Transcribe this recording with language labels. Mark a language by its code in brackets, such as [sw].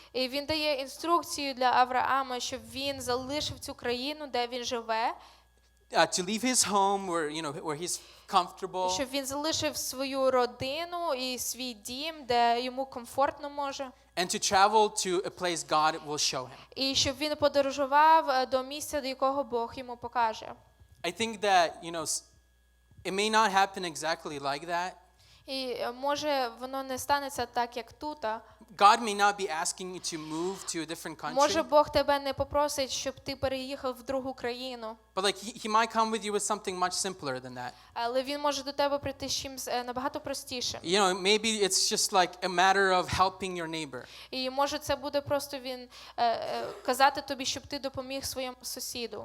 [uk] І він дає інструкцію для Авраама, щоб він залишив цю країну, де він живе. [en] To leave his home where he's comfortable. [uk] Щоб він залишив свою родину і свій дім, де йому комфортно може. [en] And to travel to a place God will show him. [uk] І щоб він подорожував до місця, до якого Бог йому покаже. [en] I think that, it may not happen exactly like that. [uk] І може воно не станеться так, як тут. [en] God may not be asking you to move to a different country. [uk] Може Бог тебе не попросить, щоб ти переїхав в другу країну. [en] But he might come with you with something much simpler than that. [uk] Але він може до тебе прийти з чимось набагато простішим. [en] Maybe it's just like a matter of helping your neighbor. [uk] І може це буде просто він казати тобі, щоб ти допоміг своєму сусіду.